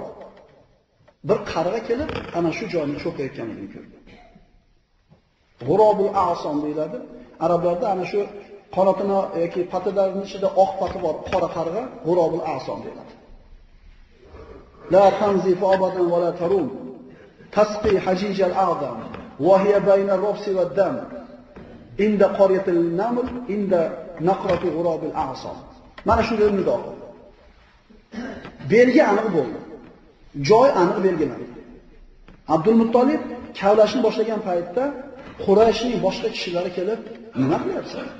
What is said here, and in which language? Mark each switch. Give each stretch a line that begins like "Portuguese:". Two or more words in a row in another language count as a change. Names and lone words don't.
Uzbek: Bir qarg'a kelib, ana shu joyni cho'qayotganligini ko'rdi.
Arabic: غراب الأعصم deyiladi.
Uzbek: Arablarda ana shu qanotini yoki patilarining ichida oq pati bor, qora qarg'a
Arabic: غراب الأعصم
Uzbek: deyiladi.
Arabic: لا تنزف أبدا ولا ترم. تسقي حجيج الأعظم وهي بين الرفث والدم. عند قرية النمل، عند نقرة غراب الأعصم.
Uzbek: Mana shunday nido. Belgi aniq bo'ldi. Joy aniq belgilandi. Abdul Muttolib kavlashni boshlagan paytda Qurayshning boshqa kishilari kelib, nima qilyapsan?